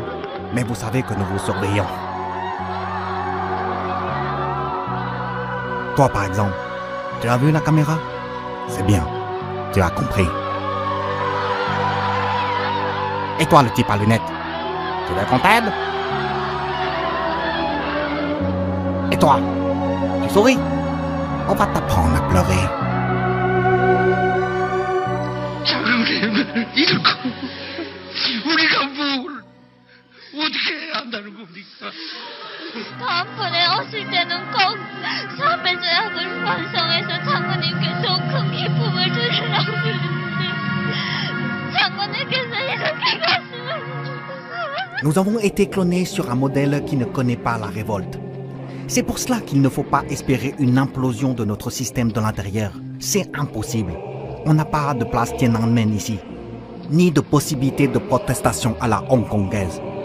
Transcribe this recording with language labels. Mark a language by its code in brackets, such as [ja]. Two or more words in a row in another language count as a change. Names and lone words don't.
[fr] Mais vous savez que nous vous surveillons. Toi, par exemple, tu as vu la caméra? C'est bien, tu as compris. Et toi, le type à lunettes, tu veux qu'on t'aide? Et toi, tu souris? On va t'apprendre à pleurer. [ko] 우리가 뭘 어떻게 해야 한다는 겁니까? 다음번에 오실 때는 꼭 사배제약을 완성해서 장군님께 더 큰 기쁨을 드리려고 그러는데 장군님께서 이렇게 가시면 [fr] Nous avons été clonés sur un modèle qui ne connaît pas la révolte. C'est pour cela qu'il ne faut pas espérer une implosion de notre système de l'intérieur. C'est impossible. On n'a pas de place Tiananmen ici, ni de possibilité de protestation à la hongkongaise.